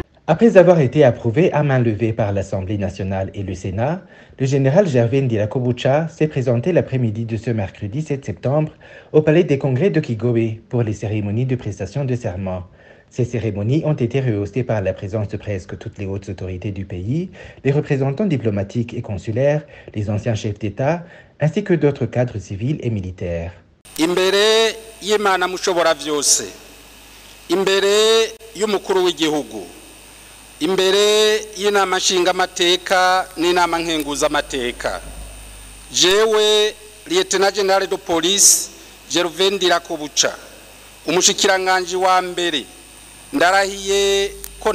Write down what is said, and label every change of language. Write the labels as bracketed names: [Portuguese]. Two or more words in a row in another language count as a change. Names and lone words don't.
[French] Après avoir été approuvé à main levée par l'Assemblée nationale et le Sénat, le général Gervais Ndirakobucha s'est présenté l'après-midi de ce mercredi 7 septembre au Palais des Congrès de Kigobe pour les cérémonies de prestation de serment. Ces cérémonies ont été rehaussées par la présence de presque toutes les hautes autorités du pays, les représentants diplomatiques et consulaires, les anciens chefs d'État, ainsi que d'autres cadres civils et militaires. [Rundi] Imbere y'Imana mushobora vyose, imbere y'umukuru w'igihugu, imbere y'inama nshingamateka n'inama nkenguzamateka, jewe Lieutenant General de Police Gervais Ndirakobucha, umushikiranganji wa mbere, ndarahiye ko